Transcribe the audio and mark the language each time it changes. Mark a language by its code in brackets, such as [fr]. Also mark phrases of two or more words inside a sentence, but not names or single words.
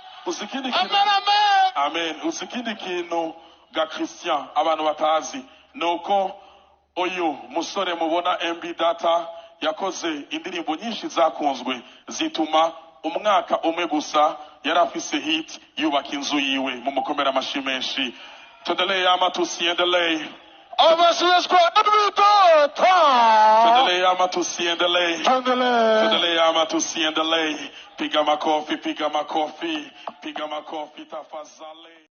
[sw] usikindi kintu amen usikindi kintu [rn] ga Christian abantu batazi nuko uyu musore mubona MB Data yakoze indirimbo nyinshi zakunzwe zituma umwaka umwe gusa yari afise hit yubaka inzu yiwe mu mukomera amashi menshi. [sw] Tuendelee ama tusiendelee? Tuendelee ama tusiendelee? Tuendelee ama tusiendelee? Piga makofi, piga makofi, piga makofi tafadhali.